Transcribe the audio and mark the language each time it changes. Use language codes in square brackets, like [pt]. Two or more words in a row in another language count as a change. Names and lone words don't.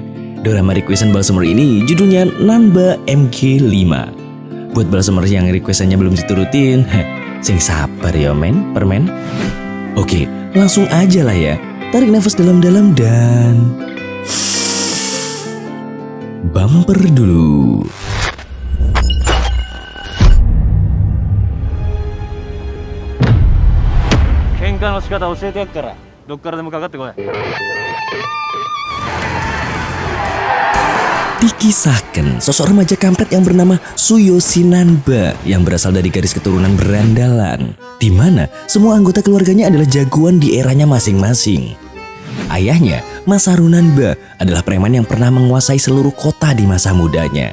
[id] Drama requestan Balsamer ini judulnya Nanba MG5. Buat Balsamer yang requestannya belum diturutin, sing sabar ya men, permen. Oke, langsung aja lah ya. Tarik nafas dalam-dalam dan bumper dulu. [ja] 喧嘩の仕方教えてやっからどっからでもかかってこい。 [id] Dikisahkan sosok remaja kampret yang bernama Tsuyoshi Nanba yang berasal dari garis keturunan berandalan, di mana semua anggota keluarganya adalah jagoan di eranya masing-masing. Ayahnya, Masaru Nanba, adalah preman yang pernah menguasai seluruh kota di masa mudanya.